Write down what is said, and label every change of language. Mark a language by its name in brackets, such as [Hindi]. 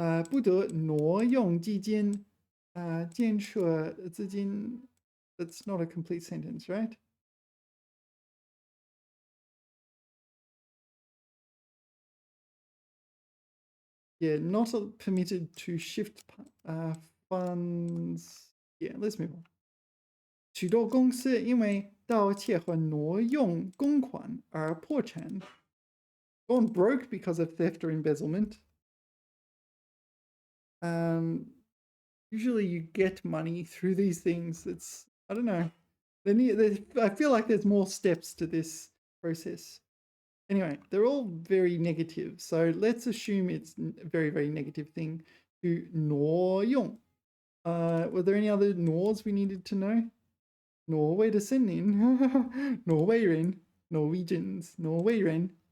[Chinese] 不得挪用基金建设资金. [English] That's not a complete sentence, right? Yeah, not permitted to shift funds. Yeah, let's move on. [Chinese] 许多公司因为盗窃和挪用公款而破产. [English] Gone broke because of theft or embezzlement. Usually you get money through these things. It's, I don't know. I feel like there's more steps to this process. Anyway, they're all very negative. So let's assume it's a very, very negative thing. [Chinese] 去挪用. [English] Were there any other 挪s we needed to know? [Chinese] 挪威的森林. 挪威人, [English] Norwegians, [Chinese] 挪威人.